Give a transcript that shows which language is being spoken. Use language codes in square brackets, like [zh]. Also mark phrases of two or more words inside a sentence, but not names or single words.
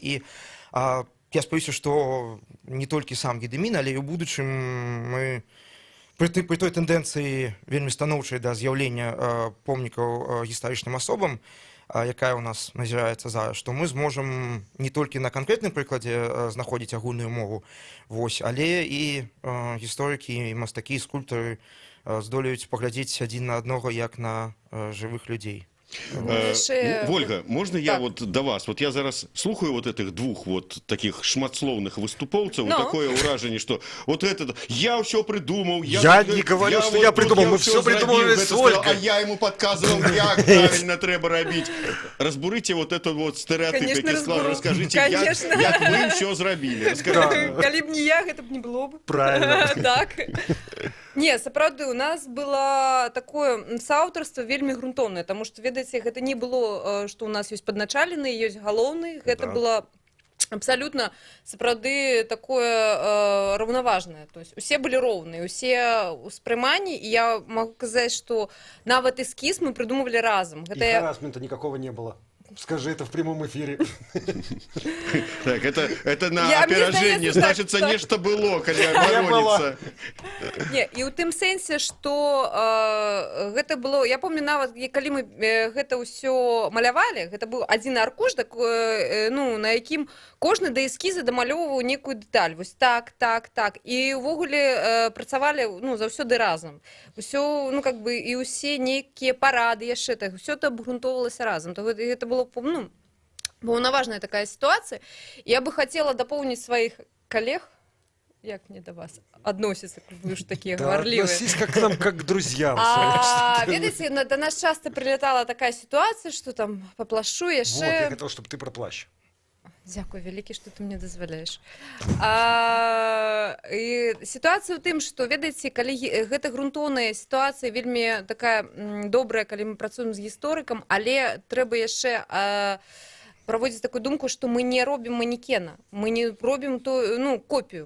[be] І я спадзяюся, што не толькі сам Гедэмін, але і ў будучым мы пры той тэндэнцыі вельмі станоўчай да з'яўлення помнікаў гістарычным асобам, якая у нас назіраецца зараз, што мы зможам не толькі на канкрэтным прыкладзе знаходзіць агульную мову, вось, але і гісторыкі, і мастакі, і скульптары здолеюць паглядзець адзін на аднаго як на жывых людзей. [ru] Ольга, можно я вот до вас? Вот я [be] зараз слухаю [ru] вот этих двух вот таких [be] шматсловных выступоўцаў, такое ўражанне, [ru] что вот это я все придумал. Я не говорю, что я придумал, мы все придумали с Ольгой. А я ему подказывал, как правильно [uk] треба робить. [ru] Разбурите вот этот вот стереотип, який Слава, расскажите, [uk] як вы все зробили. [be] Калі б не я, гэта б не было б. [ru] Правильно. [be] Так. Не, сапраўды, у нас было такое соаўтарства вельмі грунтоўнае, таму што, ведаеце, гэта не было, што у нас ёсць падначалены, ёсць галоўны, гэта [ru] Да. [be] было абсалютна сапраўды такое раўнаважнае, [ru] то есть [be] усе былі роўныя, усе ўспрыманні, і я магу казаць, што нават эскіз мы прыдумывалі разам. [ru] И харассмента никакого не было. Скажи это в прямом эфире. Так, это на [be] Мне [ru] опережение, [be] здаецца, [ru] значит, так. нечто было, [be] калі [ru] Не было. [be] абароніцца. Не, і ў тым сэнсе, што гэта было, я помню нават, калі мы гэта ўсё малявалі, гэта быў адзін аркуш, ну, на якім кожны да эскіза дамалёўваў некую дэталь, вось так, так, так, і ўвогуле працавалі, ну, заўсёды разам. Усё, ну, [ru] как бы, [be] і ўсе нейкія парады яшчэ, так, усё это абгрунтоўвалася разам, то гэта было, ну, паўнаважная такая сітуацыя. Я бы хацела дапоўніць сваіх калег, як мне да вас адносіцца, вы ж такія [ru] Да, [be] гаварлівыя. [ru] относись как к нам, как к друзьям. Ведаеце, до нас часто прилетала такая ситуация, что там поплашу Вот, я [be] яшчэ... [ru] хотел, чтобы ты про плащ. [be] Дзякуй вялікі, што ты мне дазваляеш. І сітуацыя ў тым, што, ведаеце, калі гэта грунтоўная сітуацыя вельмі такая добрая, калі мы працуем з гісторыкам, але трэба яшчэ праводзіць такую думку, што мы не робім манекена, мы не робім ну, копію.